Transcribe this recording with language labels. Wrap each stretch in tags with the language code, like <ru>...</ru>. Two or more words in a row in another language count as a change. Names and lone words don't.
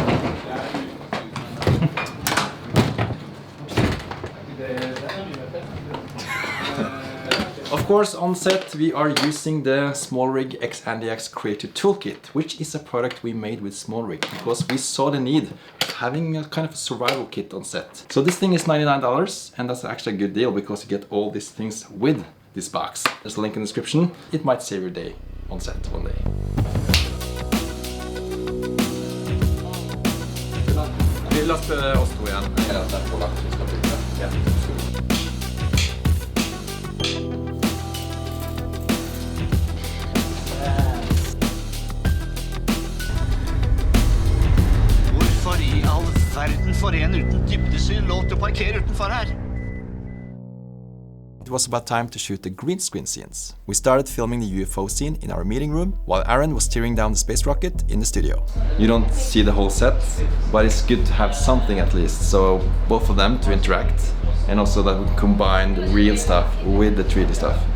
<en>Of course, on set we are using the SmallRig X&DX Creative Toolkit, which is a product we made with SmallRig because we saw the need of having a kind of a survival kit on set. So this thing is $99 and that's actually a good deal because you get all these things with this box. There's a link in the description. It might save your day on set one day.</en> <no>Vi laster oss to igjen. Hvorfor i all verden for en uten dybdesyn lov til å parkere utenfor her?</no> <en>It was about time to shoot the green screen scenes. We started filming the UFO scene in our meeting room, while Aaron was steering down the space rocket in the studio. You don't see the whole set, but it's good to have something at least, so both of them to interact, and also that we combine the real stuff with the 3D stuff.</en>